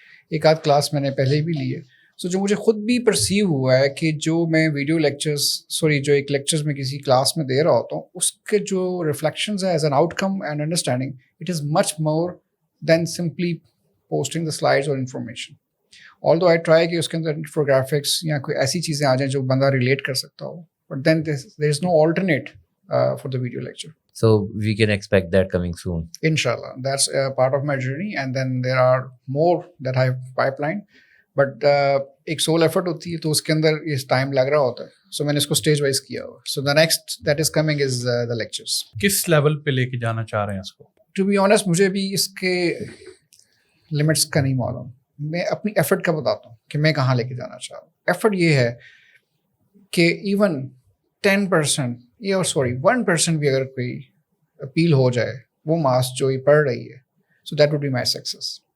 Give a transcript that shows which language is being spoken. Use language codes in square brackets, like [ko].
[ur] ایک آدھ کلاس میں نے پہلے بھی لی ہے. سو جو مجھے خود بھی پرسیو ہوا ہے کہ جو میں ویڈیو جو ایک لیکچرز میں کسی کلاس میں دے رہا ہوتا ہوں اس کے جو ریفلیکشنز ہیں [en] as an outcome and understanding it is much more than simply posting the slides [ur] اور انفارمیشن. [en] although I try [ur] کہ اس کے اندر انفوگرافکس یا کوئی ایسی چیزیں آ جائیں جو بندہ ریلیٹ کر سکتا ہو, [en] But then there is no alternate for the video lecture. So we can expect that coming soon. Inshallah, that's a part of my journey and then there are more that I have pipeline. But [ur] ایک civil effort ہوتی ہے تو اس کے اندر یہ time لگ رہا ہوتا ہے. سو میں نے اس کو اسٹیج وائز کیا ہوا. [en] So the next that is coming is the lectures. [ur] کس لیول پہ لے کے جانا چاہ رہے ہیں اس کو؟ [en] To be honest [ur] مجھے بھی اس کے لمٹس کا نہیں معلوم. میں اپنی ایفرٹ کا بتاتا ہوں کہ میں کہاں لے کے جانا چاہ رہا ہوں. ایفرٹ یہ ہے کہ ایون 10% یا 1% بھی اگر کوئی اپیل ہو جائے وہ ماس جو یہ پڑھ رہی ہے [en] So that would be my success.